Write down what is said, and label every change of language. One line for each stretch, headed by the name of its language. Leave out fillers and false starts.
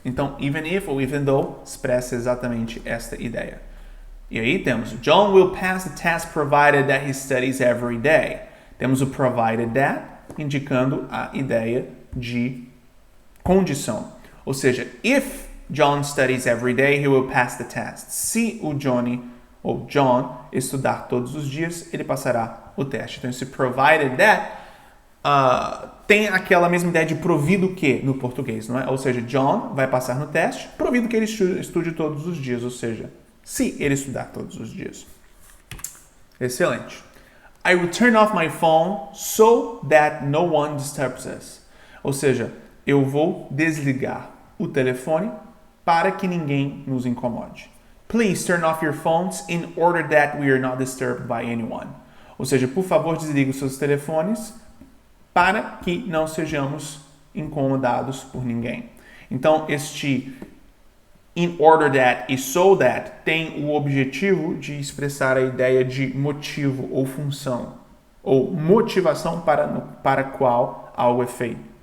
Portuguese: Então, even if ou even though expressa exatamente esta ideia. E aí temos
English: John will pass the test provided that he studies every day.
Portuguese: Temos o provided that, indicando a ideia de condição. Ou seja,
English: if John studies every day, he will pass the test.
Portuguese: Se o Johnny ou John estudar todos os dias, ele passará o teste. Então, esse provided that tem aquela mesma ideia de provido que no português, não é? Ou seja, John vai passar no teste, provido que ele estude todos os dias, ou seja, se ele estudar todos os dias. Excelente.
English: I will turn off my phone so that no one disturbs us.
Portuguese: Ou seja, eu vou desligar o telefone para que ninguém nos incomode.
English: Please turn off your phones in order that we are not disturbed by anyone.
Portuguese: Ou seja, por favor, desligue os seus telefones para que não sejamos incomodados por ninguém. Então, este in order that e so that tem o objetivo de expressar a ideia de motivo ou função, ou motivação para qual algo é feito.